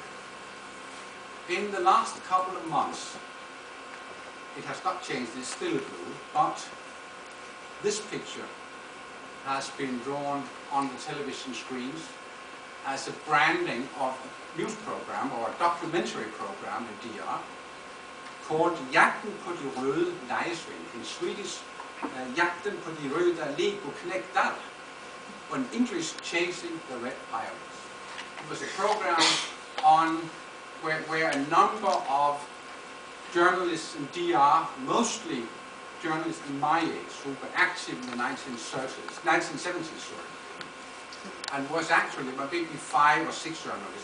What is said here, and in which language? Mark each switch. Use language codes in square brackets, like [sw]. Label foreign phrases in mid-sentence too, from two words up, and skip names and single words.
[en] In the last couple of months, it has not changed, it's still blue, but this picture has been drawn on the television screens as a branding of a news program or a documentary program in DR called Jagten på de røde lejesvende. In Swedish, Jagten på de røde Lego-knægter, on English Chasing the Red Pirates. It was a program on where a number of journalists in DR, mostly journalists in my age, who were active in the 1970s, and was actually maybe 5 or 6 journalists.